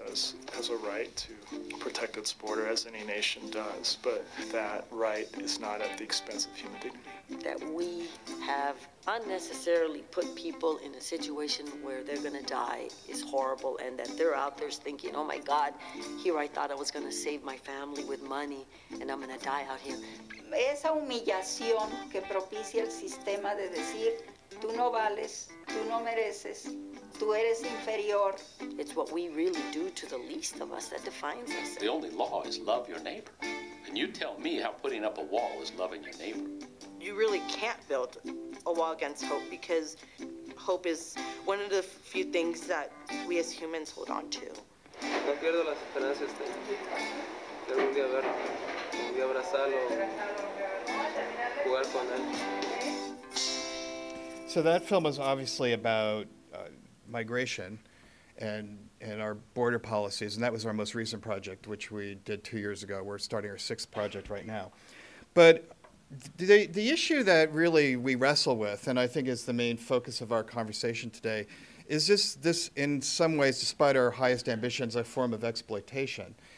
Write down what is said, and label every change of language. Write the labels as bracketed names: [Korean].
[English] has a right to protect its border, as any nation does, but that right is not at the expense of human dignity. That we have unnecessarily put people in a situation where they're going to die is horrible, and that they're out there thinking, oh my God, here I thought I was going to save my family with money, and I'm going to die out here. [Spanish] Esa humillación que propicia el sistema de decir, tú no vales, tú no mereces, tú eres inferior. [English] It's what we really do to the least of us that defines us. The only law is love your neighbor. And you tell me how putting up a wall is loving your neighbor. You really can't build a wall against hope, because hope is one of the few things that we as humans hold on to. [Spanish] No pierdo las esperanzas de un día verlo, un día abrazarlo, jugar con él. [English] So that film is obviously about migration and our border policies, and that was our most recent project, which we did 2 years ago. We're starting our 6th project right now. But the issue that really we wrestle with, and I think is the main focus of our conversation today, is this in some ways, despite our highest ambitions, a form of exploitation.